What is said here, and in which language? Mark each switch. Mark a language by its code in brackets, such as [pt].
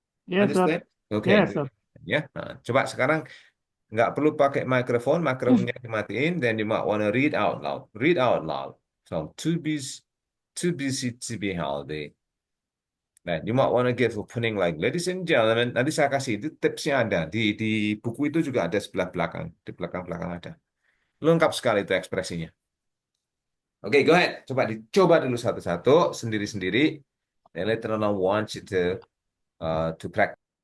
[en] Yes, sir. Understand? Okay, Yes, good. sir. [id] Ya, coba sekarang nggak perlu pakai mikrofonnya dimatiin, [en] then you might want to read out loud. [id] Read out loud. [en] So, too busy to be healthy. Nah, you might want to give opening like, ladies and gentlemen, [id] nanti saya kasih itu tipsnya ada. Di buku itu juga ada sebelah belakang. Di belakang-belakang ada. Lengkap sekali itu ekspresinya. Oke, [en] go ahead. [id] Dicoba dulu satu-satu, sendiri-sendiri. [en] Then later on I want you to practice.